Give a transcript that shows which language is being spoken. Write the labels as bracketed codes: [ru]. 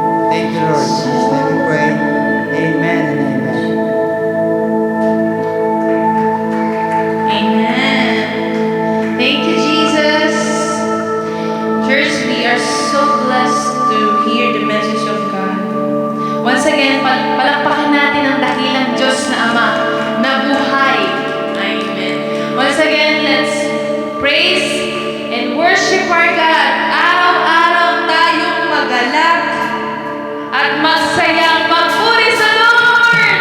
[en] Thank you, Lord. In Jesus' name we pray. Amen and amen. Amen. Thank you, Jesus. Church, we are so blessed to hear the message of God. Once again, [tl] palakpakan natin ang dakilang Diyos na Ama na buhay. [en] Amen. Once again, let's praise and worship our God. [tl] Araw-araw tayong magalak at magsayang magpuri sa Lord.